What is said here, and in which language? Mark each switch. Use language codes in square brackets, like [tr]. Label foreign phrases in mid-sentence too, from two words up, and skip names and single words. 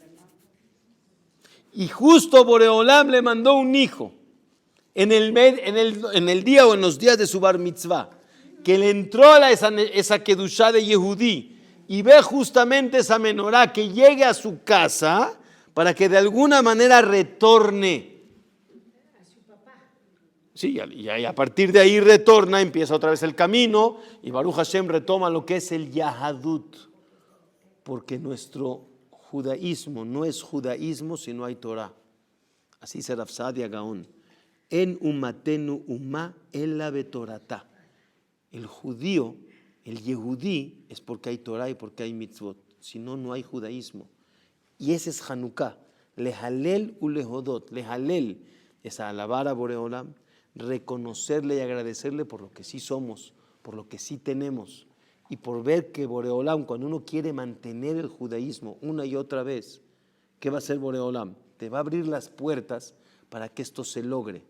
[es] Y justo Boreolam le mandó un hijo en el día o en los días de su [he] בר מצווה, [es] que le entró a esa kedushá de Yehudí y ve justamente esa menorá, que llegue a su casa para que de alguna manera retorne. Sí, y a partir de ahí retorna, empieza otra vez el camino y [he] ברוך השם [es] retoma lo que es el Yahadut, porque nuestro judaísmo no es judaísmo si no hay Torah. Así dice Rav Saadia Gaón, [he] אין אומתנו אומה אלא בתורותיה. [es] El judío, el yehudí, es porque hay Torah y porque hay mitzvot. Si no, no hay judaísmo. Y ese es Hanukkah. [he] להלל ולהודות. [es] Lehalel es alabar a Boreolam, reconocerle y agradecerle por lo que sí somos, por lo que sí tenemos. Y por ver que Boreolam, cuando uno quiere mantener el judaísmo una y otra vez, ¿qué va a hacer Boreolam? Te va a abrir las puertas para que esto se logre.